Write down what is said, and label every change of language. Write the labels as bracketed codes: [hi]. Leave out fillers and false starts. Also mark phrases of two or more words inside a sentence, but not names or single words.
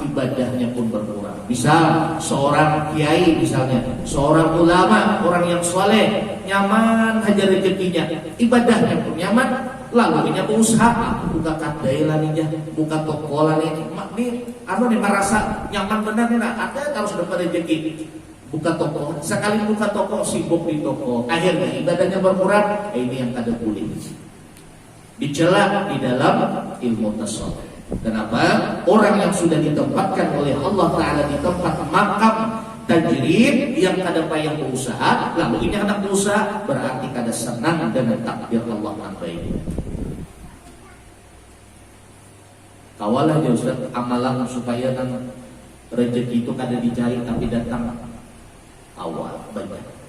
[id] Ibadahnya pun berkurang. Misal seorang kiai, misalnya seorang ulama, orang yang soleh, nyaman aja rezekinya, ibadahnya pun nyaman, lalu dia berusaha, buka kadai lah nih, buka toko lah nih, merasa nyaman benar nih, ada harus dapat rezeki. Buka toko, sekali buka toko sibuk di toko, akhirnya ibadahnya berkurang. Ini yang kada boleh. Dicela di dalam ilmu tasawuf. Kenapa? Orang yang sudah ditempatkan oleh Allah Ta'ala di tempat makam tajrid yang kada payah berusaha, lalu ini anak berusaha, berarti kada senang dengan takdir Allah yang baik. [bjn] Kawalah ya Ustaz amalan supaya kan rezeki itu kada dicari tapi datang awal banyak.